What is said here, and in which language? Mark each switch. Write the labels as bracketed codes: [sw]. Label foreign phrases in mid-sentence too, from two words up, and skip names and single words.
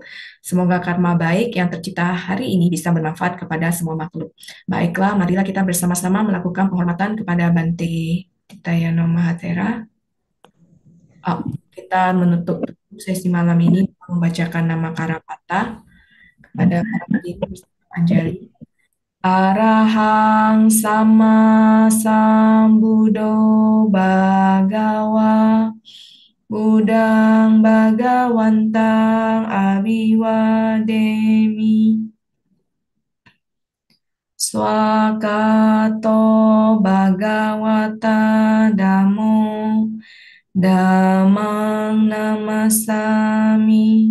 [id] Semoga karma baik yang tercipta hari ini bisa bermanfaat kepada semua makhluk. Baiklah, marilah kita bersama-sama melakukan penghormatan kepada Bante Titayano Mahatera. Kita menutup sesi malam ini membacakan nama Karapata kepada para hadirin bersama Anjali. [pi] Arahang sama sambuddho bhagawa Buddhang bhagawantang abiwademi Swakato bhagawata dhammo dhammang namasami